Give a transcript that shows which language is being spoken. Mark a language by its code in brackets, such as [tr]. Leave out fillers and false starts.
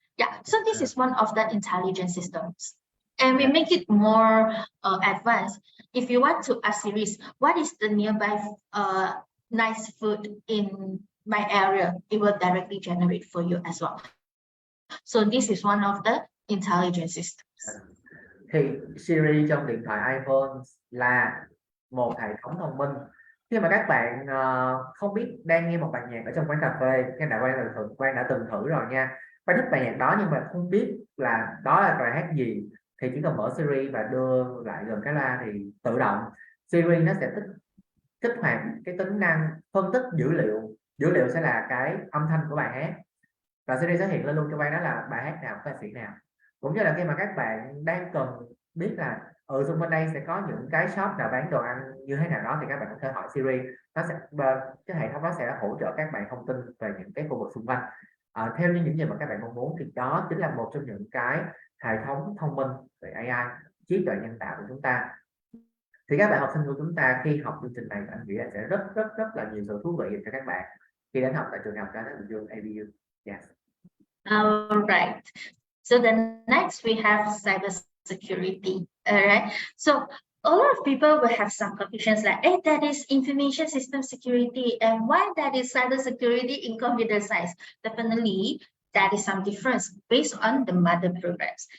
[en] Yeah, so this is one of the intelligent systems. And we make it more advanced. If you want to ask Siri, what is the nearby nice food in my area, it will directly generate for you as well. So this is one of the intelligent systems. [vi] Thì Siri trong điện thoại iPhone là một hệ thống thông minh. Khi mà các bạn không biết đang nghe một bài nhạc ở trong quán cà phê, các bạn đã từng thử rồi nha, bạn thích bài nhạc đó nhưng mà không biết là đó là bài hát gì, thì chỉ cần mở Siri và đưa lại gần cái loa thì tự động Siri nó sẽ kích hoạt cái tính năng phân tích dữ liệu sẽ là cái âm thanh của bài hát, và Siri sẽ hiện lên luôn cho bạn đó là bài hát nào, ca sĩ nào. Cũng như là khi mà các bạn đang cần biết là xung quanh đây sẽ có những cái shop nào bán đồ ăn như thế nào đó, thì các bạn có thể hỏi Siri, cái hệ thống đó sẽ hỗ trợ các bạn thông tin về những cái khu vực xung quanh theo như những gì mà các bạn mong muốn. Thì đó chính là một trong những cái hệ thống thông minh về AI, trí tuệ nhân tạo của chúng ta. Thì các bạn học sinh của chúng ta khi học chương trình này, anh nghĩ là sẽ rất là nhiều sự thú vị cho các bạn khi đến học tại trường học Trái Đất Bình Dương ABU. [en] Yes. All right. So the next we have cybersecurity. All right. So a lot of people will have some confusions like, hey, that is information system security, and why that is cybersecurity in computer science? Definitely, that is some difference based on the mother programs.